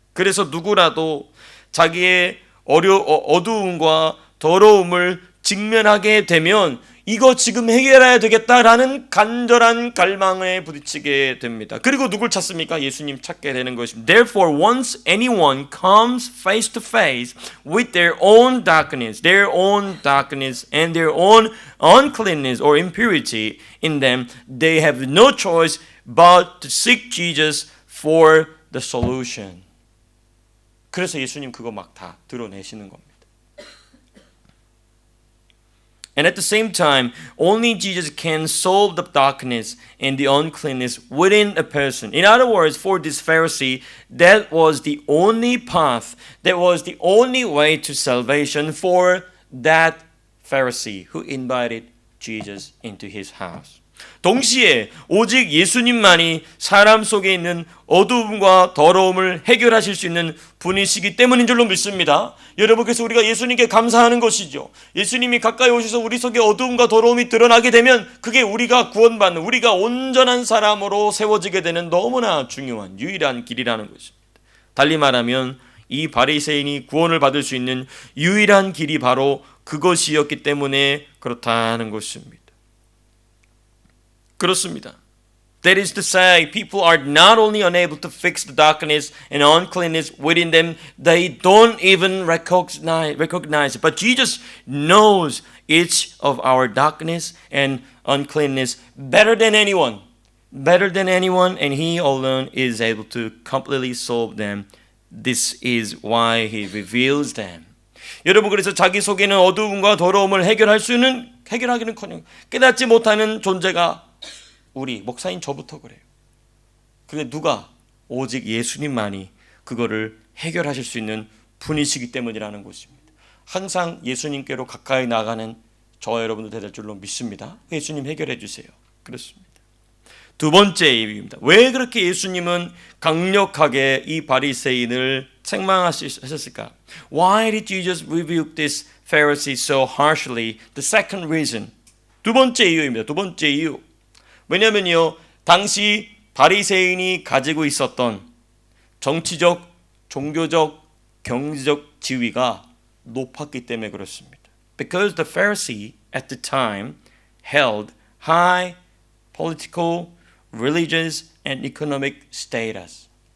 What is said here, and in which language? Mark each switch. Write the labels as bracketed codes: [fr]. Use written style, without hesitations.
[ko] 그래서 누구라도 자기의 어두움과 더러움을 직면하게 되면 이거 지금 해결해야 되겠다라는 간절한 갈망에 부딪히게 됩니다. 그리고 누굴 찾습니까? 예수님 찾게 되는 것입니다. [en] Therefore, once anyone comes face to face with their own darkness and their own uncleanness or impurity in them, they have no choice but to seek Jesus for the solution. [ko] 그래서 예수님 그거 막 다 드러내시는 겁니다. [en] And at the same time, only Jesus can solve the darkness and the uncleanness within a person. In other words, for this Pharisee, that was the only path, that was the only way to salvation for that Pharisee who invited Jesus into his house. [ko] 동시에 오직 예수님만이 사람 속에 있는 어두움과 더러움을 해결하실 수 있는 분이시기 때문인 줄로 믿습니다. 여러분께서 우리가 예수님께 감사하는 것이죠. 예수님이 가까이 오셔서 우리 속에 어두움과 더러움이 드러나게 되면 그게 우리가 구원받는, 우리가 온전한 사람으로 세워지게 되는 너무나 중요한 유일한 길이라는 것입니다. 달리 말하면 이 바리새인이 구원을 받을 수 있는 유일한 길이 바로 그것이었기 때문에 그렇다는 것입니다. 그렇습니다. [en] That is to say, people are not only unable to fix the darkness and uncleanness within them, they don't even recognize it. But Jesus knows each of our darkness and uncleanness better than anyone, and He alone is able to completely solve them. This is why He reveals them. [ko] 여러분 그래서 자기 속에는 어두움과 더러움을 해결하기는커녕 깨닫지 못하는 존재가 우리 목사인 저부터 그래요. 근데 누가? 오직 예수님만이 그거를 해결하실 수 있는 분이시기 때문이라는 것입니다. 항상 예수님께로 가까이 나가는 저와 여러분도 될 줄로 믿습니다. 예수님 해결해 주세요. 그렇습니다. 두 번째 이유입니다. 왜 그렇게 예수님은 강력하게 이 바리새인을 책망하셨을까? [en] Why did Jesus rebuke this Pharisee so harshly? The second reason. [ko] 두 번째 이유입니다. 두 번째 이유. 왜냐면요, 당시 바리새인이 가지고 있었던 정치적, 종교적, 경제적 지위가 높았기 때문에 그렇습니다. [en] Because the Pharisee at the time held high political, religious, and economic status.